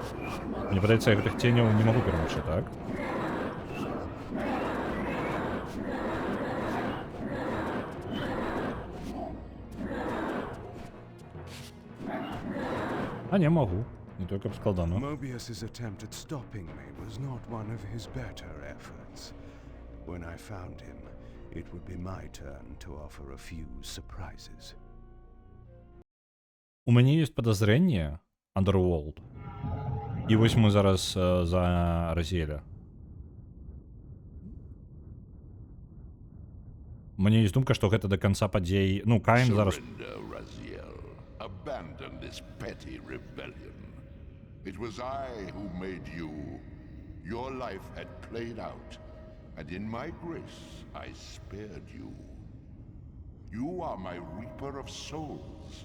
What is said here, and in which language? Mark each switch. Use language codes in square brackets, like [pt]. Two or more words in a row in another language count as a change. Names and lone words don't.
[be] Мне падаецца, я гэтых ценяў не магу перамагчы, так? [ru] А не могу. [be] Не то, каб складана. [en] Mobius's attempt at stopping me was not one of his better efforts. When I found him, it would be my turn to offer a few surprises. [be] У мяне [ru] есть подозрение, Underworld. [be] І вось мы зараз за Разіэля. Мне есть думка, што гэта [ru] до конца [be] падзей... Ну, Каін зараз... [en] Surrender, Raziel. Abandon this petty rebellion. It was I who made you. Your life had played out, and in my grace, I spared you. You are my reaper of souls.